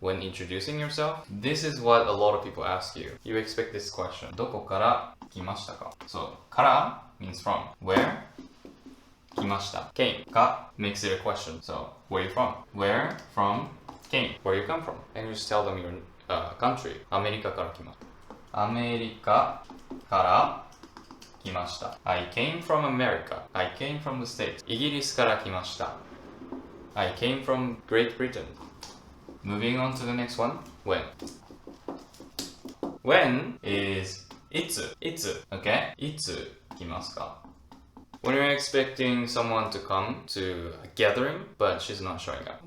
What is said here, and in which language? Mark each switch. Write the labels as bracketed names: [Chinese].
[English] When introducing yourself, this is what a lot of people ask you. You expect this question. [Japanese] どこから来ましたか? [English] So, から means from. Where? [Japanese] 来ました. [English] Came. か makes it a question. So, where are you from? Where from came. Where you come from. And you just tell them your country. [Japanese] アメリカから来ました.アメリカから来ました. [English] I came from America. I came from the States. [Japanese] イギリスから来ました. [English] I came from Great Britain. Moving on to the next one. When. When is いつ okay? [Japanese] いつ来ますか? [English] When you're expecting someone to come to a gathering, but she's not showing up.